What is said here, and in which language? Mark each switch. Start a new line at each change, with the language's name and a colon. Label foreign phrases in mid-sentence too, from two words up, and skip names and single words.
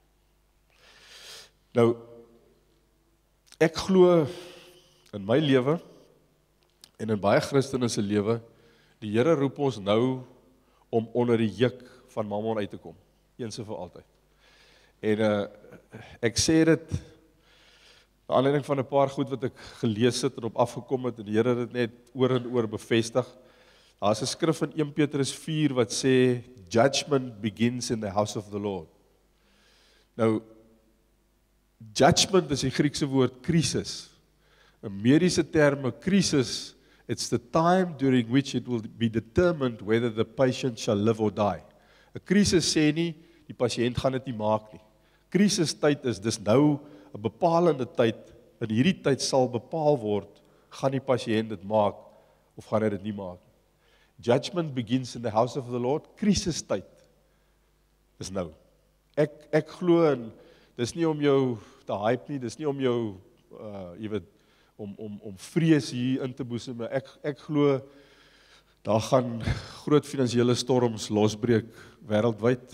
Afrikaans: Nou, ek glo in my lewe en in baie Christene se lewe, die Here roep ons nou om onder die juk van Mammon uit te kom, eens en vir altyd. En ek sê dit na aanleiding van 'n paar goed wat ek gelees het en op afgekom het en die Here het dit net oor en oor bevestig. Daar's 'n skrif in 1 Petrus 4 wat sê
English: judgment begins in the house of the Lord.
Afrikaans: Nou judgment is die Griekse woord krisis. In mediese terme krisis,
English: it's the time during which it will be determined whether the patient shall live or die.
Afrikaans: 'n Krisis sê nie die pasiënt gaan dit nie maak nie. Krisistyd is dis nou 'n bepalende tyd. In hierdie tyd sal bepaal word, gaan die pasiënt dit maak of gaan hy dit nie maak.
English: Judgment begins in the house of the Lord.
Afrikaans: Krisistyd is nou. Ek glo in, dis nie om jou te hype nie, dis nie om jou jy weet om vrees hier in te boesem. Ek glo daar gaan groot finansiële storms losbreek wêreldwyd.